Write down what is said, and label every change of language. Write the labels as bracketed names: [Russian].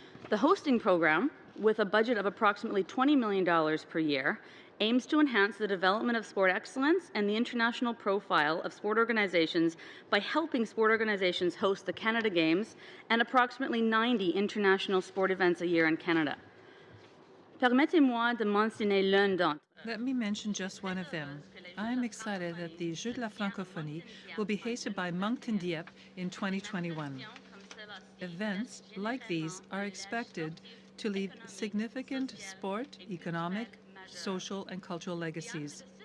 [English] The Hosting Program, with a budget of approximately $20 million per year, aims to enhance the development of sport excellence and the international profile of sport organizations by helping sport organizations host the Canada Games and approximately 90 international sport events a year in Canada. [French] Permettez-moi de mentionner l'un d'entre. [English] Let me mention just one of them. I am excited that the Jeux de la Francophonie will be hosted by Moncton Dieppe in 2021. Events like these are expected to leave significant sport, economic, social, and cultural legacies.